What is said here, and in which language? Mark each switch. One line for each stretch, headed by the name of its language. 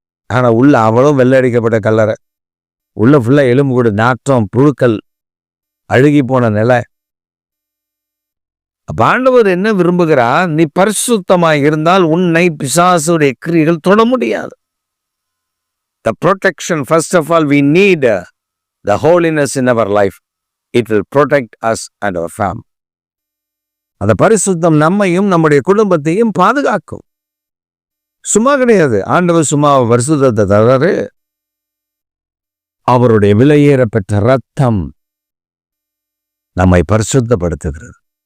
Tamil: ஆனா உள்ள அவ்வளோ வெள்ளடிக்கப்பட்ட கல்லறை, உள்ள ஃபுல்லா எலும்பு கூடு, நாற்றம், புழுக்கள், அழுகி போன நிலை. ஆண்டவர் என்ன விரும்புகிறார்? நீ பரிசுத்தமாய் இருந்தால் உன்னை பிசாசுடைய கிரியைகள் தொட முடியாது.
English: The protection, first of all, we need the holiness in our life. It will protect us and our family.
Tamil: அந்த பரிசுத்தம் நம்மையும் நம்முடைய குடும்பத்தையும் பாதுகாக்கும். சும்மா கிடையாது. ஆண்டவர் சும்மா பரிசுத்தத்தை தராரு. அவருடைய விலையேற பெற்ற ரத்தம் நம்மை பரிசுத்தப்படுத்துகிறது.